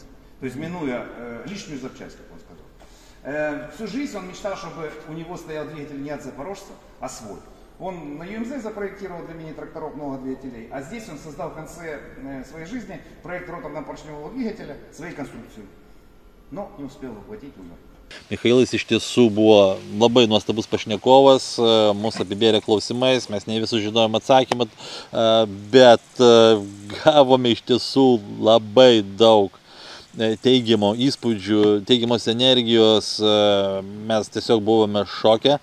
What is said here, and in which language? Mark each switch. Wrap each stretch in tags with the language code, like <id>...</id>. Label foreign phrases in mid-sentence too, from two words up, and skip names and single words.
<ru>То есть минуя лишнюю запчасть, как он сказал. Всю жизнь он мечтал, чтобы у него стоял двигатель не от Запорожца, а свой. Он на ЮМЗ запроектировал для мини-тракторов много двигателей, а здесь он создал в конце своей жизни проект роторно-поршневого двигателя своей конструкции. Но не успел воплотить, умер.</ru> <lt>Michailas iš tiesų buvo labai nuostabus pašnekovas, mūsų apibėrė klausimais, mes ne visus žinojom atsakymą, bet gavome iš tiesų labai daug teigiamo įspūdžių, teigiamos energijos, mes tiesiog buvome šoke.</lt>